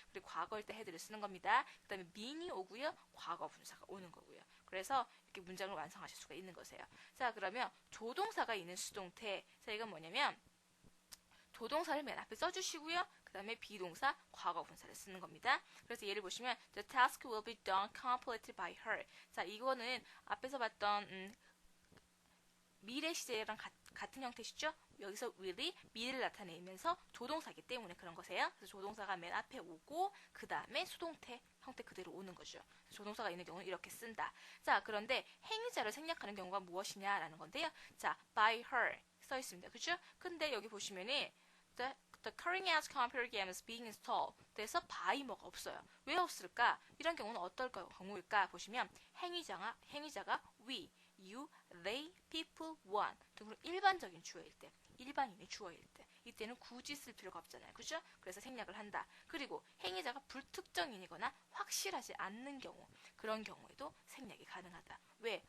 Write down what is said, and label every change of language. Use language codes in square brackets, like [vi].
[ko] 그리고 과거일 때 had를 쓰는 겁니다. 그 다음에 mean이 오고요. 과거 분사가 오는 거고요. 그래서 이렇게 문장을 완성하실 수가 있는 거세요. 자, 그러면 조동사가 있는 수동태. 자, 이건 뭐냐면 조동사를 맨 앞에 써주시고요. 그 다음에 비동사, 과거 분사를 쓰는 겁니다. 그래서 예를 보시면 [en] The task will be done completed by her. [ko] 자, 이거는 앞에서 봤던 미래 시제랑 같은 형태시죠? 여기서 will이 미래를 나타내면서 조동사이기 때문에 그런 거세요. 그래서 조동사가 맨 앞에 오고 그 다음에 수동태 형태 그대로 오는 거죠. 조동사가 있는 경우는 이렇게 쓴다. 자, 그런데 행위자를 생략하는 경우가 무엇이냐라는 건데요. 자, by her 써 있습니다. 그죠? 근데 여기 보시면은 [en] The cutting edge computer game is being installed. [ko] 그래서 by 뭐가 없어요. 왜 없을까? 이런 경우는 어떨 경우일까? 보시면 행위자가 we, you, they, people, one 등으로 일반적인 주어일 때, 일반인의 주어일 때 이때는 굳이 쓸 필요가 없잖아요. 그죠? 그래서 생략을 한다. 그리고 행위자가 불특정인이거나 확실하지 않는 경우, 그런 경우에도 생략이 가능하다. 왜?